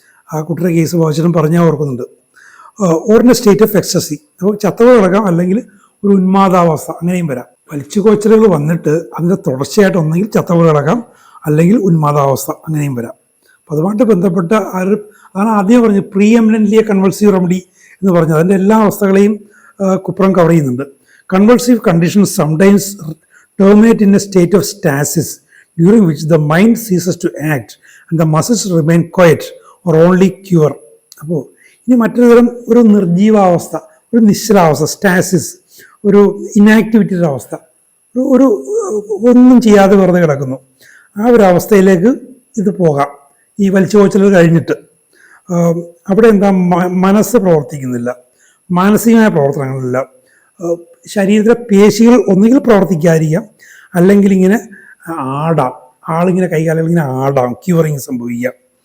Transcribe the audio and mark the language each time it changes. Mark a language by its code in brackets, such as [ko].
[ml] ആ കുട്ടിയുടെ കേസ് ബാബുചേട്ടൻ പറഞ്ഞാൽ ഓർക്കുന്നുണ്ട്. ഓറിൻ്റെ സ്റ്റേറ്റ് ഓഫ് എക്സസി, അപ്പോൾ ചത്തവ കിടക്കാം, അല്ലെങ്കിൽ ഒരു ഉന്മാദാവസ്ഥ, അങ്ങനെയും വരാം. വലിച്ചു കോച്ചലുകൾ വന്നിട്ട് അതിൻ്റെ തുടർച്ചയായിട്ട് ഒന്നെങ്കിൽ ചത്തവ കിടക്കാം, അല്ലെങ്കിൽ ഉന്മാദാവസ്ഥ, അങ്ങനെയും വരാം. അപ്പോൾ അതുമായിട്ട് ബന്ധപ്പെട്ട അതാണ് ആദ്യം പറഞ്ഞത് പ്രീ എമിനൻ്റ്ലി കൺവൾസീവ് റെമഡി എന്ന് പറഞ്ഞത്. അതിൻ്റെ എല്ലാ അവസ്ഥകളെയും കുപ്രം കവർ ചെയ്യുന്നുണ്ട്. [en] Convulsive conditions sometimes terminate in a state of stasis, during which the mind ceases to act and the muscles remain quiet or only cure. [ml] അപ്പോൾ ഇനി മറ്റൊരു തരം ഒരു നിർജീവാവസ്ഥ, ഒരു നിശ്ചലാവസ്ഥ, സ്റ്റാസിസ്, ഒരു ഇനാക്ടിവിറ്റിയുടെ അവസ്ഥ, ഒരു ഒന്നും ചെയ്യാതെ വെറുതെ കിടക്കുന്നു. ആ ഒരു അവസ്ഥയിലേക്ക് ഇത് പോകാം ഈ വലിച്ചു കോച്ചൽ കഴിഞ്ഞിട്ട്. അവിടെ എന്താ, മനസ്സ് പ്രവർത്തിക്കുന്നില്ല, മാനസികമായ പ്രവർത്തനങ്ങളില്ല, ശരീരത്തിലെ പേശികൾ ഒന്നുകിൽ പ്രവർത്തിക്കാതിരിക്കാം, അല്ലെങ്കിൽ ഇങ്ങനെ ആടാം, ആളിങ്ങനെ കൈകാലുകൾ ഇങ്ങനെ ആടാം, ക്യൂറിങ് സംഭവിക്കാം.